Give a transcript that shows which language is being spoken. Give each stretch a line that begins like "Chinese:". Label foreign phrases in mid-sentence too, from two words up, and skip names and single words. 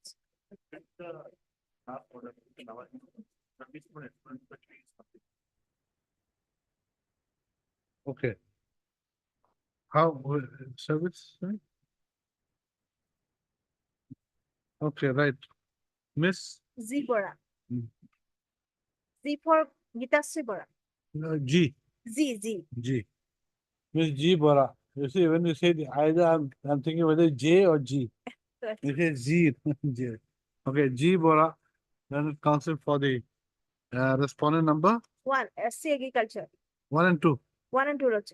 English: Okay. How, service, right? Okay, right. Miss Z Bora. Hmm. Z for Gitasri Bora. G, Z. G. Miss G Bora. You see, when you say either, I'm thinking whether J or G. You say Z, J. Okay, G Bora, then counsel for the respondent number 1, SC Agriculture. 1 and 2. 1 and 2, Lordship.